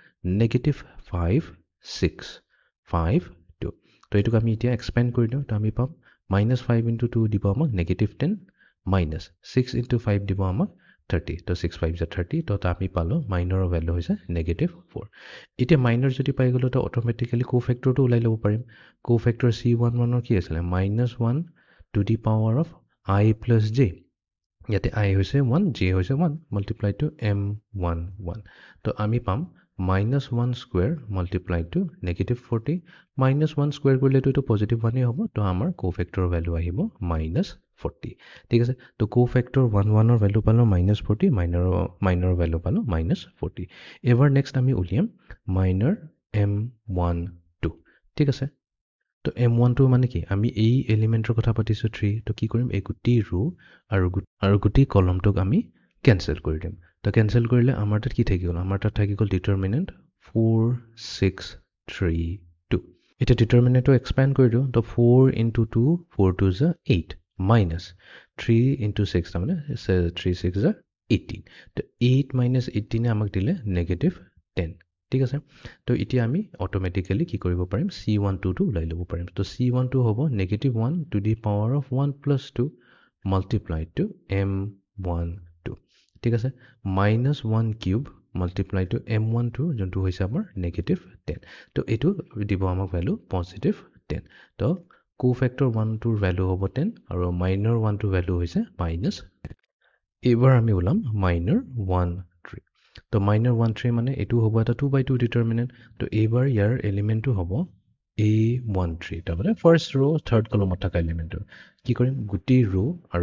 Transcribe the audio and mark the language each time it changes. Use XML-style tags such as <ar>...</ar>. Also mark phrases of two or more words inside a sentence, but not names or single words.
<as>-5 6 5 2 তো এইটোক আমি এতিয়া এক্সপেন্ড কৰি দিওঁ তো আমি পাম -5 into 2 দিব আমাক -10 -6 into 5 দিব আমাক 30 তো 6 5 is 30 তো আমি পালো মাইনৰৰ ভ্যালু হৈছে -4 এতিয়া মাইনৰ যদি পাই গলো তো অটোমেটিক্যালি কোফ্যাক্টৰটো উলাই ল'ব পাৰিম কোফ্যাক্টৰ c11 ৰ কি আছিল -1</as> <en>to the power of I plus j</en> <as>ইয়াতে I হৈছে 1 j হৈছে 1</as> <en>multiplied to m11</en> <as>তো আমি পাম -1</as> <en>square multiplied to</en> <as>-40 -1 square কৰিলে তো পজিটিভ 1 হ'ব তো আমাৰ কোফ্যাক্টৰ ভ্যালু আহিব -40 ঠিক আছে তো কোফ্যাক্টৰ 11 ৰ ভ্যালু পালো -40 মাইনৰ ভ্যালু পালো -40 এবাৰ নেক্সট আমি উলিয়াম মাইনৰ m12 ঠিক আছে তো m12 মানে কি আমি এই এলিমেন্টৰ কথা পাতিছো 3 তো কি কৰিম এই গুটি ৰো আৰু গুটি কলমটোক আমি ক্যান্সেল কৰি দিম তো ক্যান্সেল কৰিলে আমাৰ তাত কি থাকি গল আমাৰ তাত থাকি গল ডিটাৰমিনেন্ট 4 6 3 2 এটা ডিটাৰমিনেন্টটো এক্সপেন্ড কৰি দিও তো 4</as> <en>into 2 4 2 is 8 minus 3 into 6</en> <as>তাৰমানে 3 6 is 18 তো 8 minus 18 আমাক দিলে -10 ঠিক আছে তো এতিয়া আমি অটোমেটিক্যালি কি কৰিব পাৰিম C12 টো ওলাই ল'ব পাৰিম তো C12 হ'ব -1</as> <en>to the power of 1 plus 2 multiplied to</en> <as>M12 ঠিক আছে -1</as> <en>cube multiplied to M12</en> <as>যোনটো হৈছে আমাৰ -10 তো এইটো দিব আমাক ভ্যালু +10 তো কোফেক্টৰ 1 টোৰ ভ্যালু হ'ব 10 আৰু মাইনৰ 1 টোৰ ভ্যালু হৈছে -। এইবাৰ আমি ওলাম মাইনৰ 1 3 তো মাইনৰ 1 3 মানে এইটো হ'ব এটা 2/2 ডিটাৰমিনেন্ট তো এইবাৰ ইয়াৰ এলিমেন্টটো হ'ব A13 তাৰমানে</as> <en>first row third</en> <as>কলমত থকা এলিমেন্টটো কি কৰিম গুটি ৰো আৰু</as>